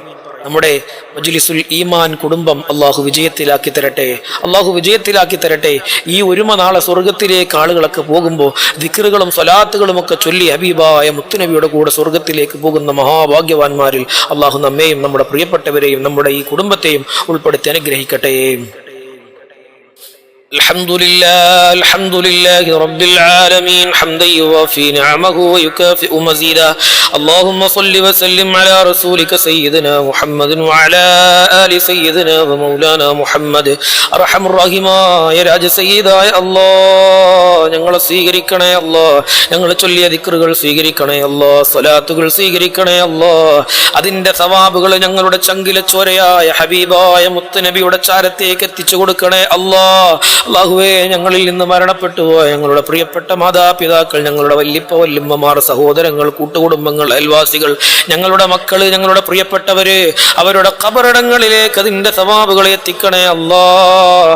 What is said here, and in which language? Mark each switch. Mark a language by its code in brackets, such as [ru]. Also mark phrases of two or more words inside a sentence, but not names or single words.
[ml] നമ്മുടെ മജ്ലിസുൽ ഈമാൻ കുടുംബം അള്ളാഹു വിജയത്തിലാക്കി തരട്ടെ. അള്ളാഹു വിജയത്തിലാക്കി തരട്ടെ. ഈ ഒരുമ നാളെ സ്വർഗത്തിലേക്ക് ആളുകളൊക്കെ പോകുമ്പോൾ ദിക്റുകളും സ്വലാത്തുകളും ഒക്കെ ചൊല്ലി ഹബീബായ മുത്തുനബിയുടെ കൂടെ സ്വർഗത്തിലേക്ക് പോകുന്ന മഹാഭാഗ്യവാന്മാരിൽ അള്ളാഹു നമ്മെയും നമ്മുടെ പ്രിയപ്പെട്ടവരെയും നമ്മുടെ ഈ കുടുംബത്തെയും ഉൾപ്പെടുത്തി അനുഗ്രഹിക്കട്ടെ. [ar] الحمد لله رب العالمين حمدا يوافي نعمه ويكافئ مزيدا. اللهم صل وسلم على رسولك سيدنا محمد وعلى آل سيدنا ومولانا محمد. أرحم الراحمين يا راج سيداയ [ml] അല്ലാഹ്, ഞങ്ങളെ സ്വീകരിക്കണേ അല്ലാഹ്. ഞങ്ങൾ ചൊല്ലിയ ദിക്റുകൾ സ്വീകരിക്കണേ അല്ലാഹ്. സ്വലാത്തുകൾ സ്വീകരിക്കണേ അല്ലാഹ്. അതിന്റെ സവാബുകൾ ഞങ്ങളുടെ ചങ്കിലെ ചോരയായ ഹബീബായ മുത്തുനബിയുടെ ചാരത്തേക്ക് എത്തിച്ചു കൊടുക്കണേ അല്ലാഹ്. അല്ലാഹുവേ, ഞങ്ങളിൽ നിന്ന് മരണപ്പെട്ടു പോയ ഞങ്ങളുടെ പ്രിയപ്പെട്ട മാതാപിതാക്കൾ, ഞങ്ങളുടെ വല്യപ്പ വല്യമ്മമാർ, സഹോദരങ്ങൾ, കൂട്ടുകുടുംബങ്ങൾ, അയൽവാസികൾ, ഞങ്ങളുടെ മക്കള്, ഞങ്ങളുടെ പ്രിയപ്പെട്ടവര്, അവരുടെ ഖബറിടങ്ങളിലേക്ക് അതിന്റെ സവാബുകളെ എത്തിക്കണേ അല്ലാഹ്.